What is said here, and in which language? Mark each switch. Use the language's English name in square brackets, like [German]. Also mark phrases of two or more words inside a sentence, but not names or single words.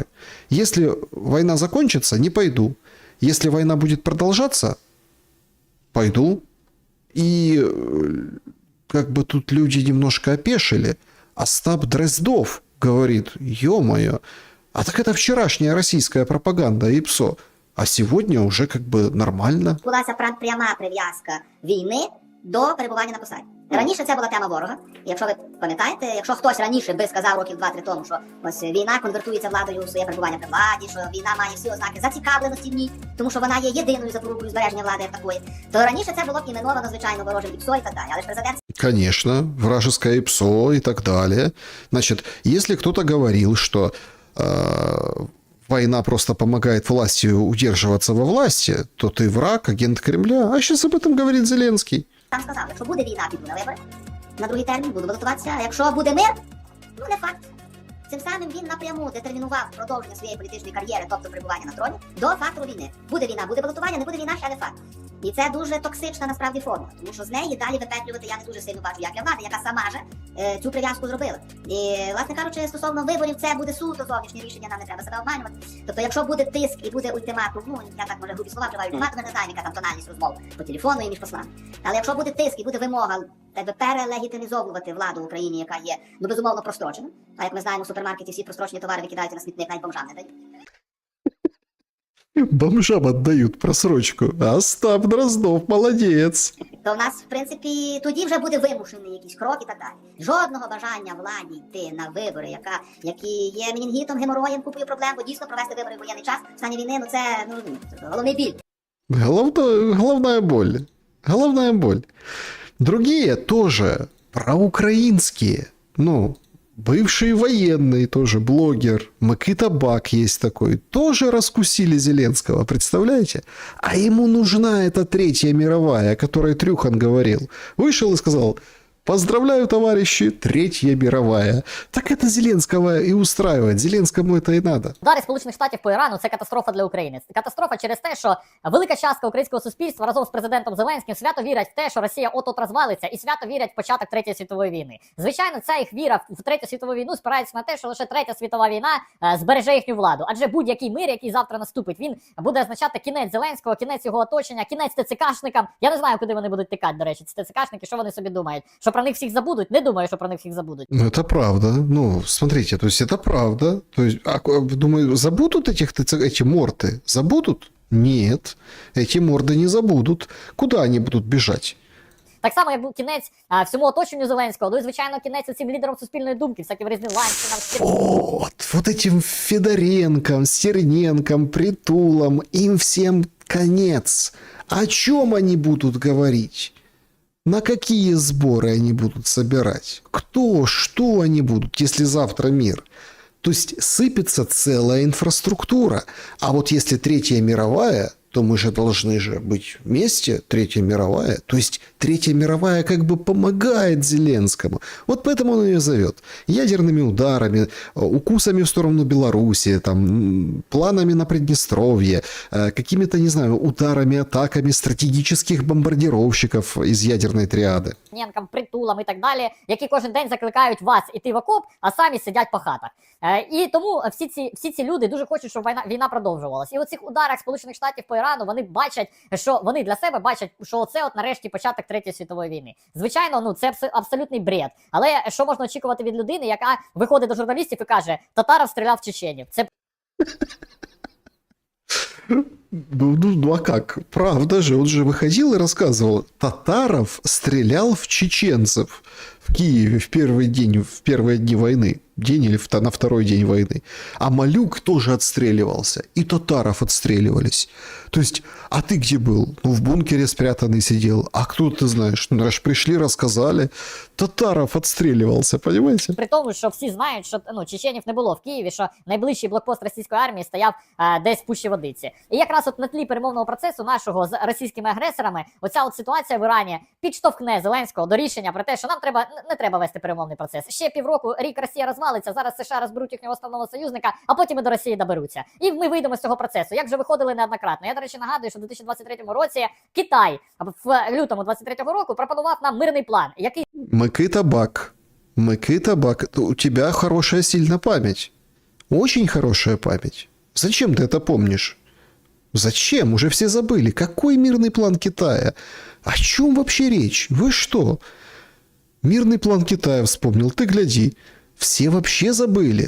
[Russian] Если война закончится, не пойду. Если война будет продолжаться, пойду. И как бы тут люди немножко опешили. Остап Дроздов говорит, ё-моё, а так это вчерашняя российская пропаганда и ПСО. А сегодня уже как бы нормально. [Ukrainian] Відбулася пряма прив'язка війни до перебування на посаді. Раніше це була тема ворога. І якщо ви пам'ятаєте, якщо хтось раніше би сказав років 2-3 тому, що ось війна конвертується владою у своє перебування при владі, що війна має всі ознаки зацікавленості в ній, тому що вона є єдиною запорукою збереження влади як такої, то раніше це було б іменовано, звичайно, ворожим ІПСО і так далі. Але ж президент... [Russian] Конечно, вражеское ИПСО и так далее. Значит, если кто-то говорил, что война просто помогает власти удерживаться во власти, то ты враг, агент Кремля. А сейчас об этом говорит Зеленский. [Ukrainian] Там сказав, якщо буде війна, піду на вибори, на другий термін буду балотуватися, а якщо буде мир, ну не факт. Цим самим він напряму детермінував продовження своєї політичної кар'єри, тобто перебування на троні, до фактору війни. Буде війна, буде балотування, не буде війна, ще не факт. І це дуже токсична насправді форма, тому що з неї далі випетлювати я не дуже сильно бачу, як для влади, яка сама же цю прив'язку зробила. І, власне кажучи, стосовно виборів, це буде суто зовнішнє рішення, нам не треба себе обманювати. Тобто, якщо буде тиск і буде ультиматум, ну, я так, може, грубі слова вживаю, ультиматум, не знаю, яка там тональність розмов по телефону і між послами. Але якщо буде тиск і буде вимога перелегітимізовувати владу в Україні, яка є, ну, безумовно, прострочена, а як ми знаємо, в супермаркеті всі прострочені товари викидаються на смітник, навіть бомжам не дають. [Russian] Бомжам отдают просрочку. Остап Дроздов, молодец. [Ukrainian] То в нас, в принципі, тоді вже буде вимушений якийсь крок і так далі. Жодного бажання владі йти на вибори, які є менінгітом, геморроєм, купою проблем, бо дійсно провести вибори в воєнний час, в стані війни, ну це, головний біль. [Russian] Головная боль. Головная боль. Другие тоже проукраинские, ну, бывший военный тоже, блогер, Микита Бак есть такой, тоже раскусили Зеленского, представляете? А ему нужна эта Третья мировая, о которой Трюхан говорил. Вышел и сказал, поздравляю, товарищи, Третья мировая. Так это Зеленского и устраивает, Зеленскому это и надо. [Ukrainian] Удари Сполучених Штатів по Ірану – це катастрофа для України. Катастрофа через те, що велика частка українського суспільства разом з президентом Зеленським свято вірять в те, що Росія от-от розвалиться, і свято вірять в початок Третьої світової війни. Звичайно, ця їх віра в Третю світову війну спирається на те, що лише Третя світова війна збереже їхню владу. Адже будь-який мир, який завтра наступить, він буде означати кінець Зеленського, кінець його оточення, кінець ТЦКшникам. Я не знаю, куди вони будуть тікати, до речі, ці ТЦКшники, що вони собі думають? Що про них всіх забудуть? Не думаю, що про них всіх забудуть. [Russian] Ну, это правда. Ну, смотрите, то есть это правда. То есть, думаю, забудут эти морды? Забудут? Нет. Эти морды не забудут. Куда они будут бежать? [Ukrainian] Так само, як був кінець всьому оточенню Зеленського, ну і, звичайно, кінець усім лідерам суспільної думки, всяким різним Ланчинам, [Russian] Вот этим Федоренком, Стерненком, Притулом, им всем конец. О чем они будут говорить? На какие сборы они будут собирать? Кто, что они будут, если завтра мир? То есть сыпется целая инфраструктура. А вот если Третья мировая, то мы же должны же быть вместе, Третья мировая. То есть Третья мировая как бы помогает Зеленскому. Вот поэтому он ее зовет. Ядерными ударами, укусами в сторону Беларуси, там, планами на Приднестровье, какими-то, не знаю, ударами, атаками стратегических бомбардировщиков из ядерной триады. [Ukrainian] Притулам і так далі, які кожен день закликають вас іти в окоп, а самі сидять по хатах. І тому всі ці люди дуже хочуть, щоб війна продовжувалась. І у цих ударах Сполучених Штатів по Ірану вони бачать, що вони для себе бачать, що це от нарешті початок Третьої світової війни. Звичайно, ну це абсолютний бред. Але що можна очікувати від людини, яка виходить до журналістів і каже: Татаров стріляв в чеченів? Це [Russian] Ну а как? Правда же, он же выходил и рассказывал, Татаров стрелял в чеченцев в Киеве в первые дни войны. День или на второй день войны. А Малюк тоже отстреливался. И Татаров отстреливались. То есть, а ты где был? Ну, в бункере спрятанный сидел. А кто ты знаешь? Ну, раз пришли, рассказали. Татаров отстреливался, понимаете? [Ukrainian] При тому, що всі знають, що чеченів не було в Києві, що найближчий блокпост російської армії стояв десь в Пущі Водиці. І якраз от на тлі перемовного процесу нашого з російськими агресорами, оця от ситуація в Ірані підштовхне Зеленського до рішення про те, що нам не треба вести перемовний процес. Ще півроку, рік Росія розвалиться, зараз США розберуть їхнього основного союзника, а потім і до Росії доберуться. І ми вийдемо з цього процесу, як вже виходили неоднократно. Я, до речі, нагадую, що в 2023 році Китай в лютому 2023 року пропонував нам мирний план, який... [Russian] Микита Бак, у тебя хорошая сильно память. Очень хорошая память. Зачем ты это помнишь? Зачем? Уже все забыли. Какой мирный план Китая? О чем вообще речь? Вы что? Мирный план Китая вспомнил. Ты гляди. Все вообще забыли.